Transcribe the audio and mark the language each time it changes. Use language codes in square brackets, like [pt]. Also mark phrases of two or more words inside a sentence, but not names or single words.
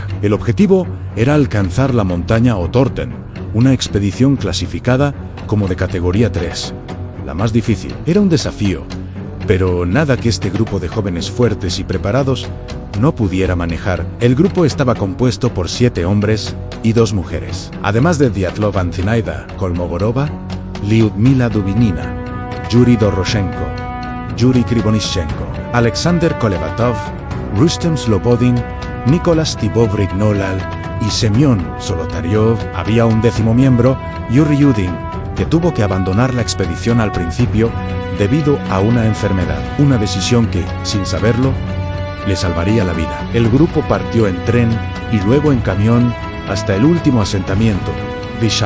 [es] El objetivo era alcanzar la montaña Otorten, una expedición clasificada como de categoría 3, la más difícil. Era un desafío, pero nada que este grupo de jóvenes fuertes y preparados no pudiera manejar. El grupo estaba compuesto por 7 hombres y 2 mujeres. Además de Dyatlov, Zinaida Kolmogorova, Lyudmila Dubinina, Yuri Doroshenko, Yuri Krivonischenko, Alexander Kolevatov, Rustem Slobodin, Nicolás Tibov-Rignolal y Semyon Solotaryov. Había un 10º miembro, Yuri Yudin, que tuvo que abandonar la expedición al principio debido a una enfermedad. Una decisión que, sin saberlo, le salvaría la vida. El grupo partió en tren y luego en camión hasta el último asentamiento, Visha.